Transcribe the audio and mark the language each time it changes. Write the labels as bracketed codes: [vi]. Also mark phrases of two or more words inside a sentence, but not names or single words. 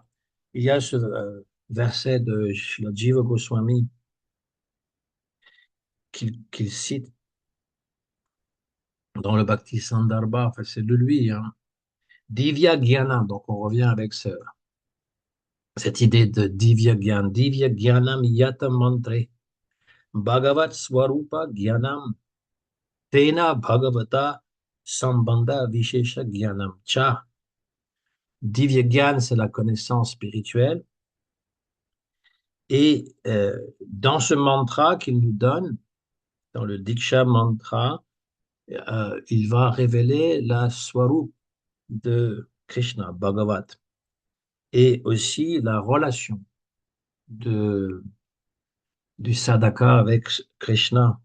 [fr] Il y a ce verset de Srila Jiva Goswami qu'il cite dans le Bhakti Sandarbha, enfin c'est de lui, hein. [sa] Divya Gyana, [fr] donc on revient avec cette idée de [sa] Divya Gyan. Divya Gyanam Yata Mantre, Bhagavat Swarupa Gyanam Tena Bhagavata Sambandha Vishesha Gyanam Cha. Divya Gyan, [fr] c'est la connaissance spirituelle. Et dans ce mantra qu'il nous donne, dans le [sa] Diksha mantra, [fr] il va révéler la Swarup de Krishna, Bhagavat, et aussi la relation de, du sadhaka avec Krishna.